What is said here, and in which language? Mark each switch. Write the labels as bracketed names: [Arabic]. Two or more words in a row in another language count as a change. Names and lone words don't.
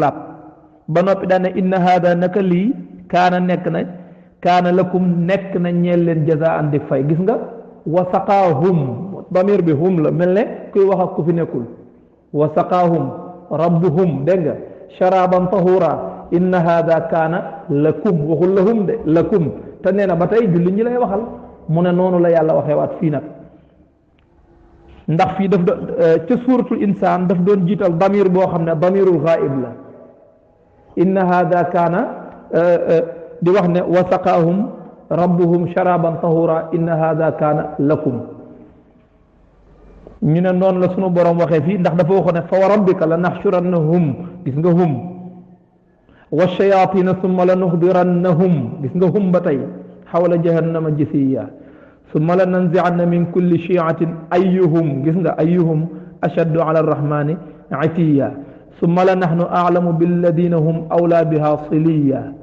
[Wolof] laab ba noppi daane [Arabic] إن هذا [Wolof] naka lii [Arabic] كان لكم [Wolof] nekk na ñeel leen jazaan di fay gis nga [Arabic] وسقاهم [Wolof] damir bi hum la mel ne kuy wax ak ku fi nekkul [Arabic] وسقاهم ربهم [Wolof] dégg nga [Arabic] شرابا طهورا إن هذا كان لكم [Wolof] waxul lahum de lakum te nee na ba tey jullit ñi lay waxal mu ne noonu la yàlla waxee waat fii nag ndax fii daf doon ca [Arabic] سورة الإنسان [Wolof] daf doon jiital damir boo xam ne [Arabic] ضمير الغائب [Wolof] la [Arabic] إن هذا كان [Wolof] di wax ne [Arabic] وسقاهم ربهم شرابا طهورا إن هذا كان لكم [Wolof] ñu ne noonu la sunu borom waxee fii ndax dafa waxoon ne fa [Arabic] وربك لنحشرنهم [Wolof] gis nga hum [Arabic] والشياطين ثم لنحضرنهم [Wolof] gis nga hum ba tey [Arabic] حول جهنم جثيا ثم لننزعن من كل شيعة أيهم [Wolof] gis nga [Arabic] أيهم أشد على الرحمن عتيا ثم لنحن أعلم بالذين هم أولى بها صليا